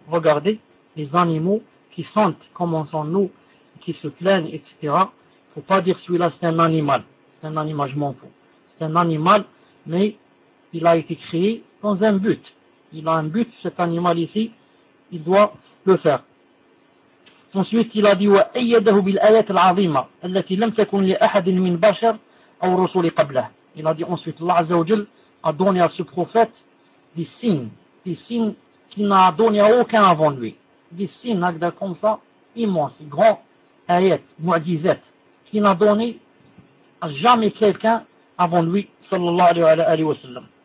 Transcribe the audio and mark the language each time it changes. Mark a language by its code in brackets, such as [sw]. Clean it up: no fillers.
[fr] Regardez les animaux qui sentent comment sont nous, qui se plaignent, etc. Faut pas dire celui-là c'est un animal. C'est un animal, je m'en fous. C'est un animal, mais il a été créé dans un but. Il a un but, cet animal ici, il doit le faire. Ensuite, il a dit, [ar] وَأَيَّدَهُ بِالْآيَاتِ الْعَظِيمَةِ الَّتِي لَمْ تَكُنْ لِأَحَدٍ مِنْ بَشَرٍ أَوْ رُسُولِ قَبْلَهِ. [fr] Il a dit ensuite, Allah Azza wa Jal a donné à ce prophète des signes qu'il n'a donné à aucun avant lui. Des signes, acte comme ça, immense, grand, ayat, mu'jizat, qu'il n'a donné à jamais quelqu'un avant lui, sallallahu alayhi wa sallam.